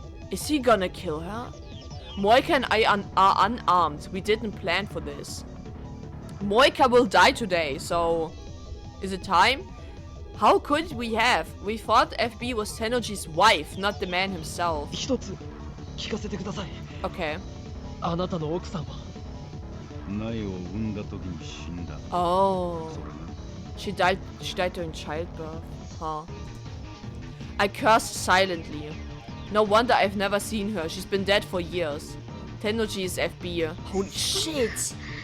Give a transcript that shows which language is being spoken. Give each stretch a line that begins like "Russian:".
English: Is he gonna kill her? Moika and I are unarmed. We didn't plan for this. Moika will die today, so... Is it time? How could we have? We thought FB was Tennoji's wife, not the man himself.
Japanese: 一つ聞かせてください。
English: Okay.
Japanese: あなたの奥さんは苗を産んだ時に死んだ。
English: Oh.
Japanese: それが
English: She died during childbirth. Huh. I cursed silently. No wonder I've never seen her. She's been dead for years. Tennoji is FB. Holy shit!